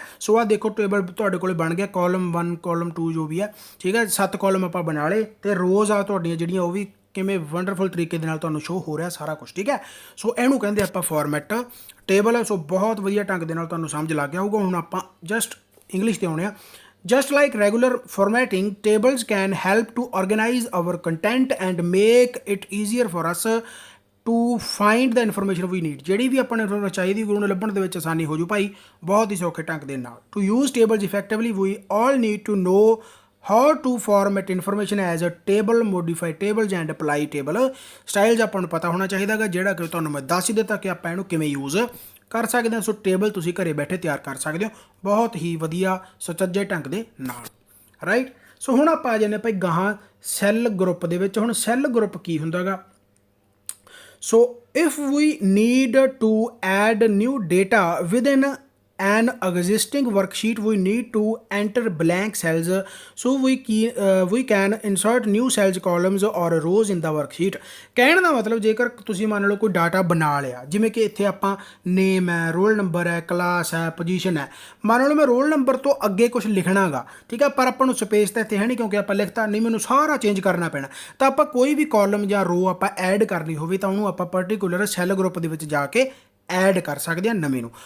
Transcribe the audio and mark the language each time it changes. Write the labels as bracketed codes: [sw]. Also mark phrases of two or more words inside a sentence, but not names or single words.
[pa] ਸੋ ਆਹ ਦੇਖੋ ਟੇਬਲ ਤੁਹਾਡੇ ਕੋਲ ਬਣ ਗਿਆ, ਕਾਲਮ 1 ਕਾਲਮ 2 ਜੋ ਵੀ ਹੈ, ਠੀਕ ਹੈ। 7 ਕਾਲਮ ਆਪਾਂ ਬਣਾ ਲਏ, ਅਤੇ ਰੋਜ਼ ਆ ਤੁਹਾਡੀਆਂ ਜਿਹੜੀਆਂ ਉਹ ਵੀ ਕਿਵੇਂ ਵੰਡਰਫੁਲ ਤਰੀਕੇ ਦੇ ਨਾਲ ਤੁਹਾਨੂੰ ਸ਼ੋ ਹੋ ਰਿਹਾ ਸਾਰਾ ਕੁਝ, ਠੀਕ ਹੈ। ਸੋ ਇਹਨੂੰ ਕਹਿੰਦੇ ਆਪਾਂ [en] format table. [pa] ਸੋ ਬਹੁਤ ਵਧੀਆ ਢੰਗ ਦੇ ਨਾਲ ਤੁਹਾਨੂੰ ਸਮਝ ਲੱਗ ਗਿਆ ਹੋਊਗਾ। ਹੁਣ ਆਪਾਂ [en] just English [pa] 'ਤੇ ਆਉਣੇ ਆ। [en] Just like regular formatting, tables can help to organize our content and make it easier for us to find the information we need. [pa] ਜਿਹੜੀ ਵੀ ਆਪਾਂ ਨੂੰ ਇਨਫੋਰਮੇਸ਼ਨ ਚਾਹੀਦੀ ਉਹਨੂੰ ਲੱਭਣ ਦੇ ਵਿੱਚ ਆਸਾਨੀ ਹੋ ਜੂ ਭਾਈ, ਬਹੁਤ ਹੀ ਸੌਖੇ ਢੰਗ ਦੇ ਨਾਲ। [en] To use tables effectively, we all need to know how to format information as a table, modify tables and apply table styles। [pa] ਆਪਾਂ ਨੂੰ ਪਤਾ ਹੋਣਾ ਚਾਹੀਦਾ ਗਾ, ਜਿਹੜਾ ਕਿ ਤੁਹਾਨੂੰ ਮੈਂ ਦੱਸ ਹੀ ਦਿੱਤਾ ਕਿ ਆਪਾਂ ਇਹਨੂੰ ਕਿਵੇਂ ਯੂਜ਼ ਕਰ ਸਕਦੇ ਹਾਂ। ਸੋ ਟੇਬਲ ਤੁਸੀਂ ਘਰੇ ਬੈਠੇ ਤਿਆਰ ਕਰ ਸਕਦੇ ਹੋ ਬਹੁਤ ਹੀ ਵਧੀਆ ਸੁਚੱਜੇ ਢੰਗ ਦੇ ਨਾਲ, ਰਾਈਟ। ਸੋ ਹੁਣ ਆਪਾਂ ਆ ਜਾਂਦੇ ਭਾਈ ਗਾਹਾਂ [en] cell group [pa] ਦੇ ਵਿੱਚ। ਹੁਣ ਸੈੱਲ ਗਰੁੱਪ ਕੀ ਹੁੰਦਾ ਗਾ? [en] so if we need to add new data within an existing worksheet we need to enter blank cells so we can insert new cells columns or rows in the worksheet। [pa] ਕਹਿਣ ਦਾ ਮਤਲਬ ਜੇਕਰ ਤੁਸੀਂ ਮੰਨ ਲਓ ਕੋਈ ਡਾਟਾ ਬਣਾ ਲਿਆ, ਜਿਵੇਂ ਕਿ ਇੱਥੇ ਆਪਾਂ ਨੇਮ ਹੈ, [en] roll number [pa] ਹੈ, ਕਲਾਸ ਹੈ, ਪੋਜੀਸ਼ਨ ਹੈ, ਮੰਨ ਲਓ ਮੈਂ [en] roll number [pa] ਤੋਂ ਅੱਗੇ ਕੁਝ ਲਿਖਣਾ ਗਾ, ਠੀਕ ਹੈ, ਪਰ ਆਪਾਂ ਨੂੰ ਸਪੇਸ ਤਾਂ ਇੱਥੇ ਹੈ ਨਹੀਂ ਕਿਉਂਕਿ ਆਪਾਂ ਲਿਖਤਾ ਨਹੀਂ, ਮੈਨੂੰ ਸਾਰਾ ਚੇਂਜ ਕਰਨਾ ਪੈਣਾ। ਤਾਂ ਆਪਾਂ ਕੋਈ ਵੀ ਕਾਲਮ ਜਾਂ ਰੋ ਆਪਾਂ ਐਡ ਕਰਨੀ ਹੋਵੇ ਤਾਂ ਉਹਨੂੰ ਆਪਾਂ [en] particular cell group [pa] ਦੇ ਵਿੱਚ ਜਾ ਕੇ ਐਡ ਕਰ ਸਕਦੇ ਹਾਂ ਨਵੇਂ ਨੂੰ।